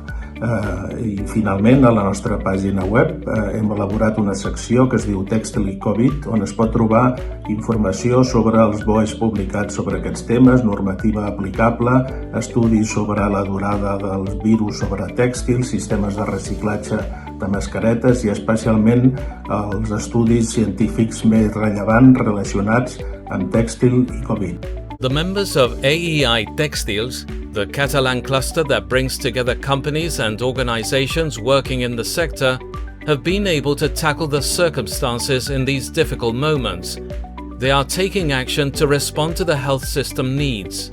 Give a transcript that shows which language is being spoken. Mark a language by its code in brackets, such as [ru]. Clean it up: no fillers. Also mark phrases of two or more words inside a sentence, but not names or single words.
[ca] I finalment, a la nostra pàgina web hem elaborat una secció que es diu Tèxtil i Covid, on es pot trobar informació sobre els BOEs publicats sobre aquests temes, normativa aplicable, estudis sobre la durada dels virus sobre tèxtils, sistemes de reciclatge de mascaretes i especialment els estudis científics més rellevants relacionats amb tèxtil i Covid. [en] The members of AEI TèXTILS, the Catalan cluster that brings together companies and organizations working in the sector, have been able to tackle the circumstances in these difficult moments. They are taking action to respond to the health system needs.